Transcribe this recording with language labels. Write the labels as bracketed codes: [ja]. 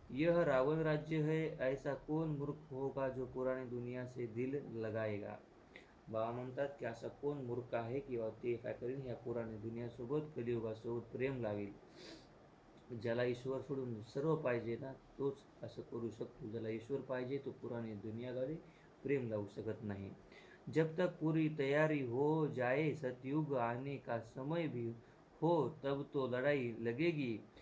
[hi] यह रावण राज्य है, ऐसा कौन मूर्ख होगा जो पुरानी दुनिया से दिल लगाएगा. [mr] बाबा म्हणतात की असा कोण मूर्ख आहे किंवा ते काय करेल ह्या पुराणी दुनियासोबत कलियुगासोबत प्रेम लावेल. ज्याला ईश्वर सोडून सर्व पाहिजे ना तोच असं करू शकतो. ज्याला ईश्वर पाहिजे तो पुराणी दुनियाद्वारे प्रेम लावू शकत नहीं. [hi] जब तक पूरी तैयारी हो जाए, सतयुग आने का समय भी हो, तब तो लड़ाई लगेगी.